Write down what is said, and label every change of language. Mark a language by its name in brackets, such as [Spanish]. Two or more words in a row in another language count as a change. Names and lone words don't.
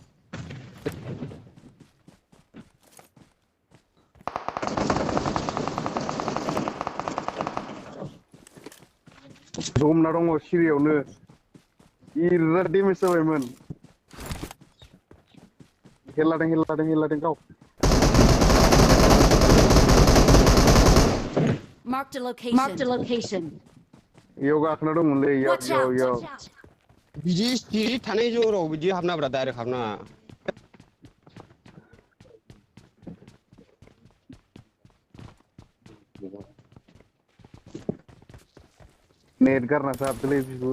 [Bodo] जमना दङ सिरियावनो बिराद डेमेज जाबायमोन हेल लादों गाव [English] Marked a location. [Bodo] इयाव गाखोना दंमोनलै इयाव बिदि सिरि थानाय जराव बिदि हाबनाब्रा डाइरेक्ट हाबनाङा नेट गारनासो हाबदोलै बिगुर